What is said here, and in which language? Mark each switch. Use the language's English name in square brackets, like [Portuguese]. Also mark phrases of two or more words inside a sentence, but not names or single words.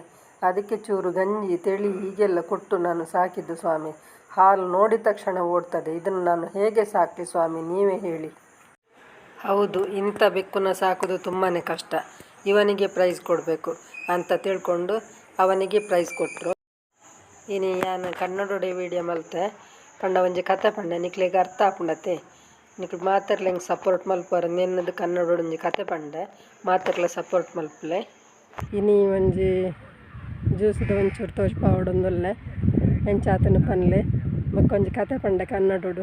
[Kannada] ಅದಕ್ಕೆ ಚೂರು ಗಂಜಿ ತೆಳಿ ಹೀಗೆಲ್ಲ ಕೊಟ್ಟು ನಾನು ಸಾಕಿದ್ದು ಸ್ವಾಮಿ. ಹಾಲು ನೋಡಿದ ತಕ್ಷಣ ಓಡ್ತದೆ. ಇದನ್ನು ನಾನು ಹೇಗೆ ಸಾಕಲಿ ಸ್ವಾಮಿ, ನೀವೇ ಹೇಳಿ. ಹೌದು, ಇಂಥ ಬೆಕ್ಕನ್ನು ಸಾಕೋದು ತುಂಬಾ ಕಷ್ಟ. ಇವನಿಗೆ ಪ್ರೈಸ್ ಕೊಡಬೇಕು ಅಂತ ತಿಳ್ಕೊಂಡು ಅವನಿಗೆ ಪ್ರೈಸ್ ಕೊಟ್ಟರು. [Tulu] ಇನ್ನು ನಾನು ಕನ್ನಡೊಡೆ ವೀಡಿಯೋ ಮಲ್ತೆ ಪಂಡ ಒಂಜಿ ಕತೆ ಪಂಡ ನಿಕ್ಲಿಗೆ ಅರ್ಥ ಆಪುಂಡತೆ ನಿಕ್ಲು ಮಾತಾಡ್ಲಿಂಗೆ ಸಪೋರ್ಟ್ ಮಲ್ಪರ ನೆನ್ನದು ಕನ್ನಡೊಡು ಒಂಜಿ ಕತೆ ಪಂಡೆ ಮಾತಾಡ್ಲ ಸಪೋರ್ಟ್ ಮಲ್ಪಲೆ. ಇನ್ನು ಒಂಜಿ ಜ್ಯೂಸ್ದು ಒಂಚೂರು ತೋಜ್ಪಾವಡೊಂದುಲ್ಲೆ ಎಂಚಾತನ ಪನ್ಲೆ ಬೊಕ್ಕೊಂಜಿ ಕತೆ ಪಂಡೆ ಕನ್ನಡೊಡು.